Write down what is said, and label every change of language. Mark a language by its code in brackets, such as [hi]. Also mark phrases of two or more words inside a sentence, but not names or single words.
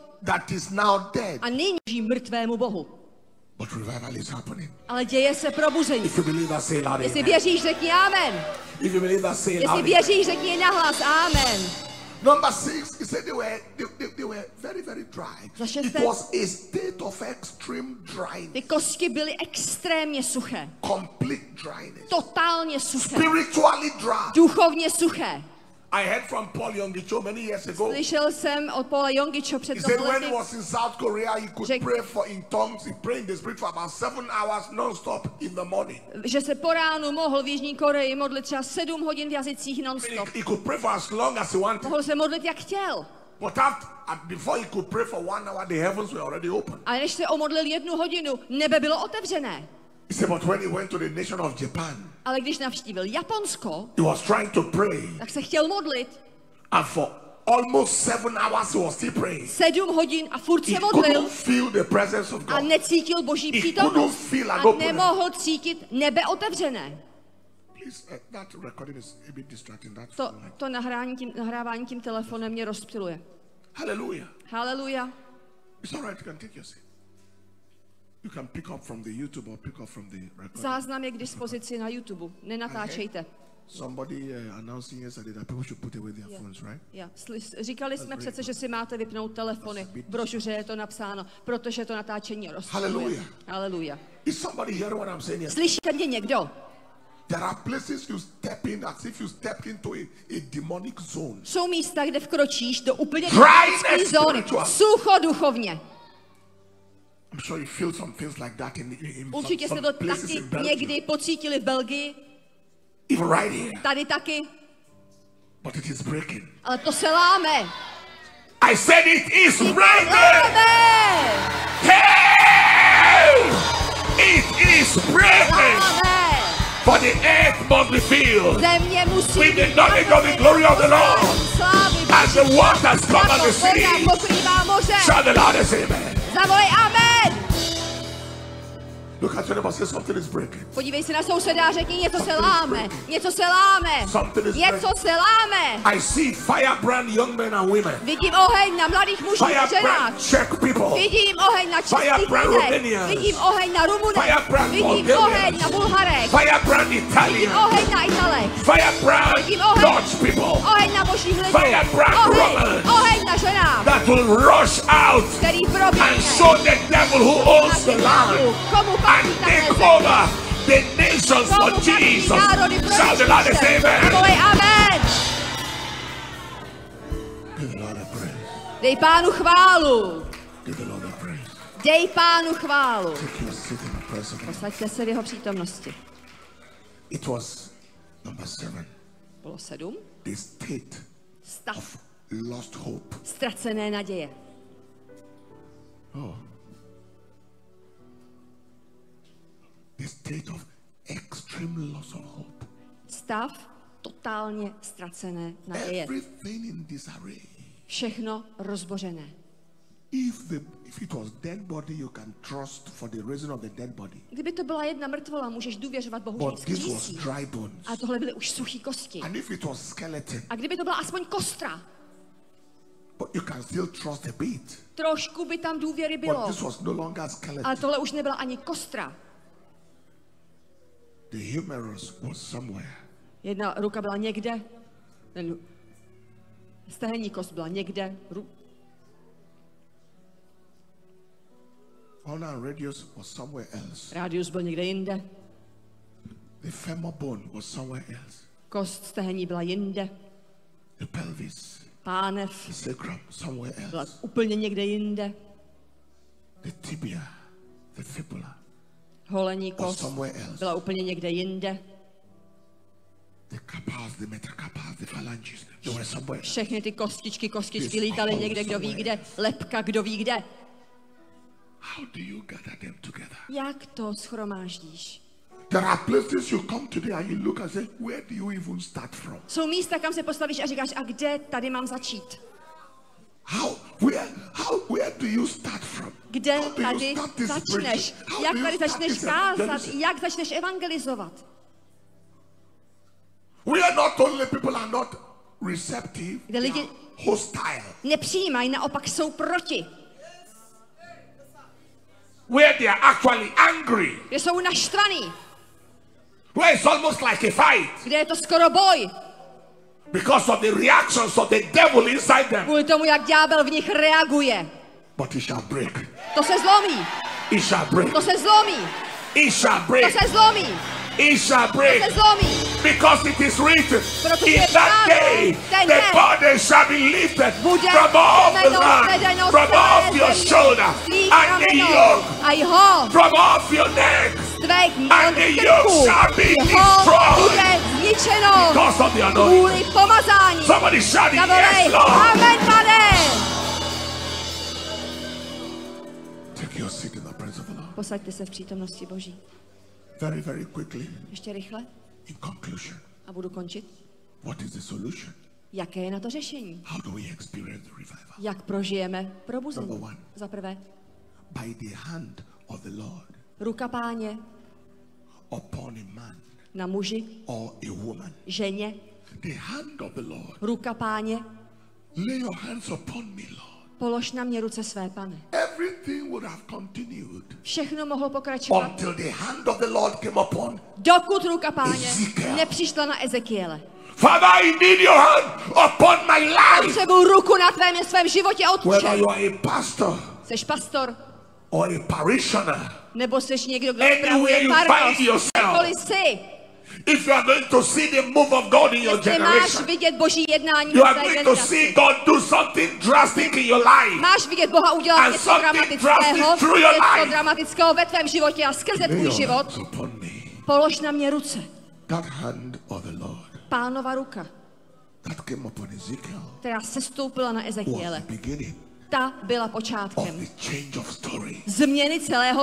[en] that is now dead, [cs] a nyní žije mrtvému Bohu. [en] but revival is happening. [cs] Ale děje se probuzení. [en] If you believe that, say loud, [cs] Jestli [en] amen. [cs] věříš, řekni amen. [en] If you believe that, say [cs] Jestli [en] loud, [cs] věříš, řekni nahlas amen. [en] Number 6, he said they were very, very dry. [cs] Za šesté. [en] It was a state of extreme dryness, [cs] Ty kosti byly extrémně suché. [en] complete dryness, [cs] Totálně suché. [en] spiritually dry. [cs] Duchovně suché. [en] I heard from Paul Yonggi many years ago. [cs] Slyšel jsem od Paula Yonggiho před [en] He said [cs] mnoha [en] when he [cs] lety, [en] was in South Korea, he could [cs] Řek- [en] pray in tongues. He prayed in the spirit for about 7 hours non-stop in the morning. [cs] že se po ránu mohl v Jižní Koreji modlit třeba 7 hodin v jazycích [en] He, [cs] non-stop. [en] he could pray for as long as he wanted. [cs] Mohl se modlit, jak chtěl. [en] But before he could pray for 1 hour, the heavens were already open. [cs] A než se omodlil 1 hodinu, nebe bylo otevřené. [en] He said, but when he went to the nation of Japan, [cs] Ale když navštívil Japonsko, [en] he was trying to pray. [cs] tak se chtěl modlit [en] And for almost 7 hours, he was still praying. [cs] 7 hodin a furt [en] He [cs] se modlil [en] couldn't feel the presence of [cs] a [en] God. [cs] necítil Boží [en] He [cs] přítomnost. [en] couldn't feel an [cs] A [en] opening. [cs] nemohl cítit nebe otevřené. [en] Please, that recording is a bit distracting. That's [cs] To nahrávání tím telefonem mě rozptyluje. [en] Hallelujah. [cs] Haleluja. [en] It's all right. You can take your seat. You can pick up from the YouTube or pick up from the recording. [cs] Záznam je k dispozici na YouTube. Nenatáčejte. [en] Somebody announcing yesterday that people should put away their phones, right? [cs] Říkali jsme přece, že si máte vypnout telefony. V brožuře je to napsáno, protože to natáčení rozptyluje. [en] Hallelujah. [cs] Haleluja. [en] Is somebody hearing what I'm saying here? [cs] Slyšíte mě někdo? [en] There are places you step in as if you stepped into a demonic zone. [cs] Jsou místa, kde vkročíš do úplně [en] Dryness [cs] demonické zóny. [en] spiritual. [cs] Sucho duchovně. [en] I'm sure you feel some things like that in [cs] Určitě jste [en] some [cs] to [en] places [cs] taky [en] in Belgium. [cs] někdy pocítili v Belgii, [en] Even right here. [cs] tady taky, [en] But it is breaking. [cs] ale to se láme. [en] I said it is breaking. [cs] Láme! [en] Hey! It is breaking. [cs] Láme! [en] For the earth must be filled [cs] Země musí [en] with the [cs] být [en] knowledge of the glory of the Lord. [cs] slávy [en] As the waters cover [cs] jako [en] the [cs] voda [en] sea. [cs] pokrývá moře. [en] Shout the loudest amen. [cs] Zavolej amen! [en] Look at your neighbor, say something is breaking. [cs] Podívej se na souseda a řekni, něco se láme, něco se láme, něco se láme. [en] I see firebrand young men and women. [cs] Vidím oheň na mladých mužích a ženách. [en] Firebrand Czech people. [cs] Vidím oheň na českých [en] Firebrand [cs] lidech. [en] Romanians. [cs] Vidím oheň na Rumunech. [en] Firebrand [cs] Vidím [en] Bulgarians. [cs] oheň na Bulharech. [en] Firebrand [cs] Vidím [en] Italian. [cs] oheň na Italech. [en] Firebrand [cs] Vidím oheň. [en] Dutch people. [cs] Oheň na božích lidech. [en] Firebrand Romans. [cs] Oheň na ženách, [en] That will rush out [cs] který [en] and [cs] probíhne. [en] show the devil who owns the land [cs] Komu [en] and [cs] patří [en] take [cs] tahle [en] over the nations for Jesus. Shout the loudest amen. [cs] Zavolej amen. [en] Give the Lord a praise. [cs] Dej Pánu chválu. [en] Give the Lord a praise. [cs] Dej Pánu chválu. [en] Take your seat in the presence of God. [cs] Posaďte se v jeho přítomnosti. [en] It was number 7. [cs] Bylo 7. [en] The state [cs] Stav [en] of lost hope. [cs] ztracené naděje. Oh. [en] The state of extreme loss of hope. [cs] Stav totálně ztracené naděje. [en] Everything in disarray. [cs] Všechno rozbořené. [en] If it was dead body, you can trust for the raising of the dead body. [cs] Kdyby to byla jedna mrtvola, můžeš důvěřovat Bohu, že ji [en] But this was [cs] vzkřísí. [en] dry bones. [cs] A tohle byly už suchý kosti. [en] And if it was skeleton, [cs] A kdyby to byla aspoň kostra, [en] but you can still trust a bit. [cs] trošku by tam důvěry [en] But [cs] bylo. [en] this was no longer skeleton. [cs] Ale tohle už nebyla ani kostra. [en] The humerus was somewhere. [cs] Jedna ruka byla někde, stehenní kost byla někde, [en] Ulnar radius was somewhere else. [cs] rádius byl někde jinde, [en] The femur bone was somewhere else. [cs] kost stehenní byla jinde, [en] The pelvis. [cs] Pánev [en] the sacrum somewhere [cs] byla [en] else, [cs] úplně někde jinde. [en] the tibia, the fibula, [cs] Holení [en] or [cs] kost [en] somewhere else, [cs] byla úplně někde jinde. [en] the carpals, the metacarpals, the phalanges, they were somewhere else. [cs] Všechny ty kostičky lítaly někde, kdo ví kde. Lepka, kdo ví kde. [en] How do you gather them together? [cs] Jak to shromáždíš? [en] There are places you come today and you look and say, where do you even start from? [cs] Jsou místa, kam se postavíš a říkáš, a kde tady mám začít? [en] Where do you start from? [cs] Kde [en] How do you [cs] tady [en] start this [cs] začneš? [en] preaching? How [cs] Jak [en] do you [cs] tady [en] start [cs] začneš [en] this [cs] kázat? [en] evangelism? [cs] Jak začneš evangelizovat? [en] We are not only people are not receptive, [cs] Kde [en] they [cs] lidi [en] are hostile. [cs] nepřijímají, naopak jsou proti. [en] Where they are actually angry. [cs] Kde jsou naštvaný. [en] Where it's almost like a fight. [cs] Kde je to skoro boj. [en] Because of the reactions of the devil inside them. [cs] Kvůli tomu, jak ďábel v nich reaguje. [en] But it shall break. [cs] To se zlomí. [en] It shall break. [cs] To se zlomí. [en] It shall [cs] To [en] break. [cs] se zlomí. [en] It shall [cs] To [en] break. [cs] se zlomí. [en] Because it is written, [cs] Protože [en] in [cs] je [en] that [cs] psáno, [en] day [cs] ten [en] the [cs] den [en] burden shall be lifted [cs] bude [en] from off the [cs] semeno [en] land, [cs] zvedeno z [en] from [cs] celé [en] off your [cs] země. [en] shoulder, [cs] Tvých [en] and the [cs] ramenou [en] yoke [cs] a jeho [en] from off your neck, [cs] tvých [en] and the yoke [cs] krků. [en] shall be [cs] Jeho [en] destroyed [cs] bude zničeno. [en] because of the anointing. [cs] Kvůli pomazání. [en] Somebody shout it, [cs] Zavolej, [en] yes, Lord. [cs] amen, Pane. [en] Take your seat in the presence of the Lord. [cs] Posaďte se v přítomnosti Boží. [en] Very, very quickly, [cs] Ještě rychle [en] in conclusion, [cs] a budu končit. [en] what is the solution? [cs] Jaké je na to řešení? [en] How do we experience the revival? [cs] Jak prožijeme [en] Number [cs] probuzení? [en] one. [cs] Za prvé, [en] By the hand of the Lord [cs] ruka Páně [en] upon a man [cs] na muži, [en] or a woman. [cs] ženě, [en] The hand of the Lord. [cs] ruka Páně, [en] Lay your hands upon me, Lord. [cs] polož na mě ruce své, Pane. [en] Everything would have continued [cs] Všechno mohlo pokračovat, [en] until the hand of the Lord came upon. [cs] dokud ruka Páně [en] Ezekiel. [cs] nepřišla na Ezekiele. [en] Father, I need your hand upon my life. [cs] Potřebuji ruku na svém životě, [en] Whether [cs] Otče. [en] you are a pastor [cs] Seš pastor, [en] or a parishioner, [cs] nebo seš někdo, kdo [en] anywhere [cs] spravuje [en] you [cs] farnost. [en] find yourself, [cs] Kdekoliv jsi, [en] if you are going to see the move of God in your [cs] jestli máš [en] generation, [cs] vidět Boží jednání [en] you [cs] v [en] are [cs] tvé [en] going to see [cs] generaci. [en] God do something drastic in your life. [cs] Máš vidět Boha udělat [en] And [cs] něco [en] something [cs] dramatického, [en] drastic through your [cs] něco [en] life. [cs] dramatického ve tvém životě a skrze [en] Lay [cs] tvůj [en] your [cs] život. [en] hands upon me. [cs] Polož na mě ruce. [en] That hand of the Lord [cs] Pánova ruka, [en] that came upon Ezekiel [cs] která sestoupila na [en] was [cs] Ezekiele, [en] the beginning [cs] ta byla [en] of [cs] počátkem [en] the change of story. [cs] změny celého